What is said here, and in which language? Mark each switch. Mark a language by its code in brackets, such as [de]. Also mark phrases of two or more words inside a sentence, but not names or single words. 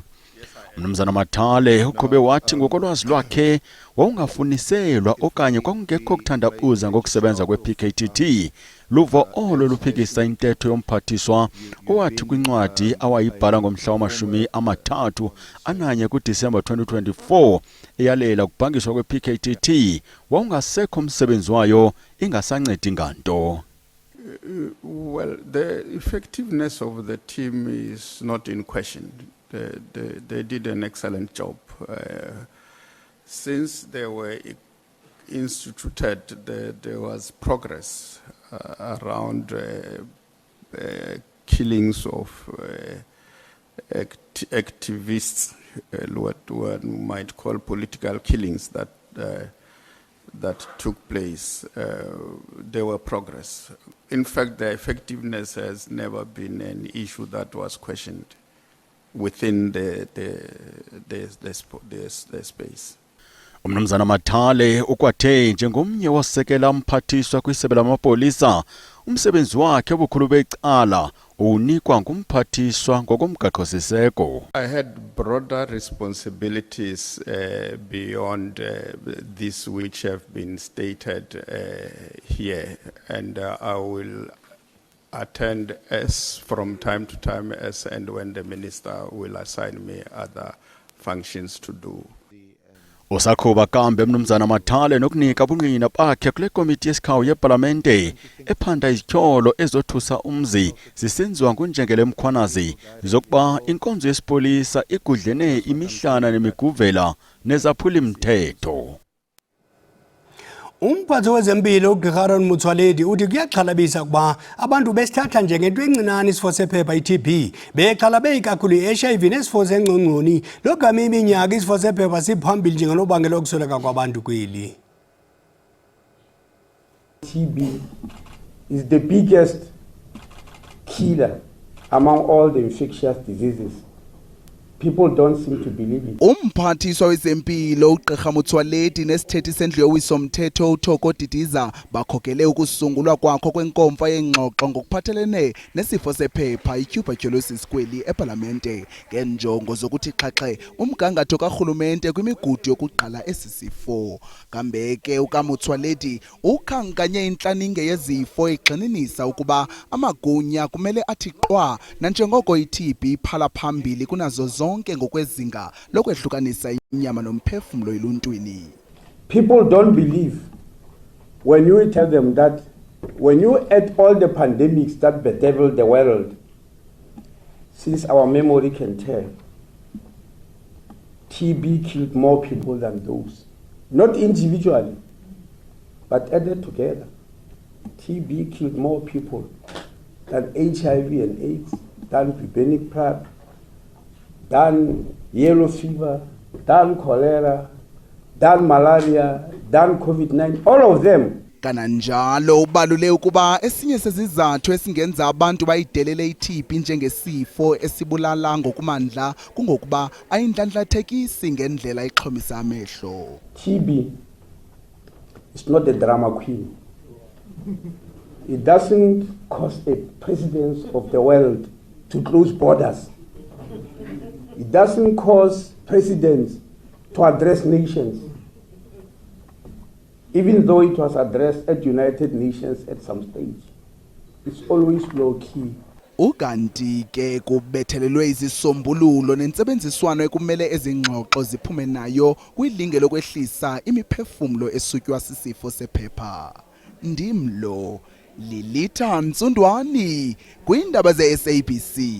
[xh] Umnumzana Mathale uqhube wathi ngokolwazi lwakhe wawungafuniselwa okanye kwakungekho kuthandabuza ngokusebenza kwe-PKTT luvo olo luphikisa intetho yomphathiswa owathi kwincwadi awayibhala ngomhla wama-31 kuDisemba 2024 eyalela ukubhangiswa kwe-PKTT wawungasekho umsebenzi wayo ingasancedi nganto. [en] Well, the effectiveness of the team is not in question. They did an excellent job. Since they were instituted, there was progress around killings of activists, what one might call political killings that took place. There were progress. In fact, the effectiveness has never been an issue that was questioned within the space. [xh] Umnumzana Mathale ukwathe njengomnye wasekela umphathiswa kwisebe lamapolisa umsebenzi wakhe obukhulu becala unikwa ngumphathiswa ngokomgaqo-siseko. [en] I had broader responsibilities beyond this which have been stated here, and I will attend as from time to time as and when the minister will assign me other functions to do. [xh] Usakhuba kambe umnumzana Mathale nokunika ubungqina bakhe kule komiti yesikhawu yepalamente ephanda izityholo ezothusa umzi zisenziwa ngunjengele mkhwanazi zokuba inkonzo yesipolisa igudlene imihlana nemiguvela nezaphuli-mthetho. Umphathi wezempilo uGqr Aaron Motsoaledi uthi kuyaxhalabisa kuba abantu besithatha njengento encinane isifo sephepha i-TB bexhalabe kakhulu i-HIV nesifo sengcongconi logama iminyaka isifo sephepha siphambili njengonobangela wokusweleka kwabantu kweli. [en] TB is the biggest killer among all the infectious diseases. People don't seem to believe it. [xh] Umphathiswa wezempilo uGqr Motsoaledi nesithethi sendlu yowiso-mthetho uThoko Didiza bakhokele ukusungulwa kwakho kwenkomfa yengxoxo ngokuphathelene nesifo sephepha i-tuberculosis kweli epalamente ngenjongo zokuthi xhaxhe umgangatho karhulumente kwimigudu yokuqala esi sifo. Kambe ke ukaMotsoaledi ukhankanye intlaninge yezifo egxininisa ukuba amagunya kumele athi qwa nanjengoko i-TB phala phambili kunazo zonke ngokwezinga lokwehlukanisa inyama nomphefumlo eluntwini. [en] People don't believe when you tell them that when you add all the pandemics that bedeviled the world since our memory can tell, TB killed more people than those. Not individually, But added together, TB killed more people than HIV and AIDS, than bubonic plague, than yellow fever, than cholera, than malaria, than COVID-19, all of them. [xh] Kananjalo ubalule ukuba esinye sezizathu esingenza abantu bayidelele iTB njengesifo esibulala ngokumandla kungokuba ayindlandlathekisi ngendlela ixhomisa amehlo. [en] TB is not a drama queen. It doesn't cause a president of the world to close borders. It doesn't cause presidents to address nations, even though it was addressed at United Nations at some stage. It's always low-key. [xh] Ukanti ke kubethelelwe izisombululo nentsebenziswano ekumele ezingxoxo ziphume nayo kwilinge lokwehlisa imiphefumulo esutywa sisifo sephepha. Ndimlo Lilitha Ntsundwani kwindaba ze-SABC.